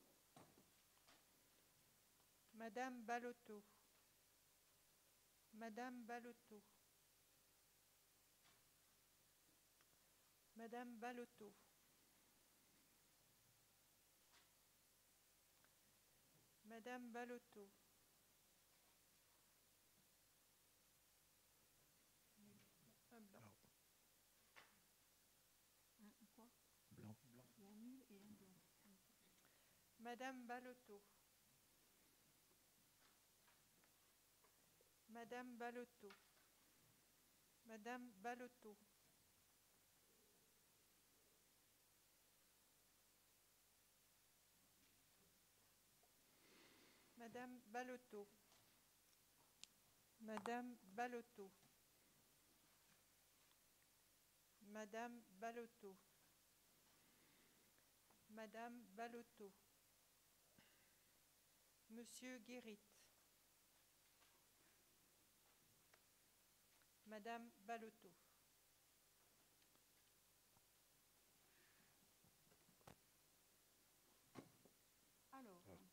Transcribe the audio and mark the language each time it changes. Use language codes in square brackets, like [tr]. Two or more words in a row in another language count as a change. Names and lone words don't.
[fr] Madame Balotto. Madame Balotto. Madame Balotto. Madame Balotto. Un blanc. Quoi? Blanc. Il y a un nul et un blanc. Madame Balotto. Madame Balotto. Madame Balotto. Madame Balotto. Madame Balotto. Madame Balotto. Madame Balotto. Monsieur Guérit. Madame Balotto. Alors,